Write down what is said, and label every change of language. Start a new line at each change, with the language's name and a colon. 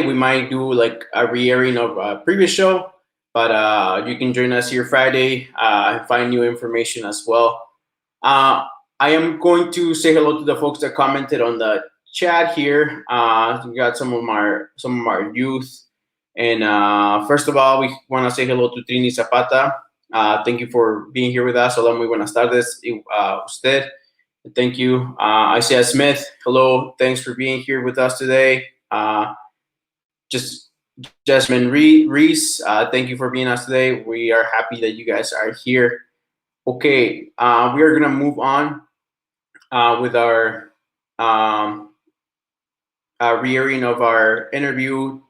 English: We might do like a re-airing of a previous show, but you can join us here Friday and find new information as well. I am going to say hello to the folks that commented on the chat here. We got some of our youth, and first of all, we want to say hello to Trini Zapata. Thank you for being here with us.
Spanish: Hola, muy buenas tardes, usted.
English: Thank you. Isaiah Smith, hello. Thanks for being here with us today. Jasmine Reese, thank you for being us today. We are happy that you guys are here. Okay, we are going to move on with our re-airing of our interview.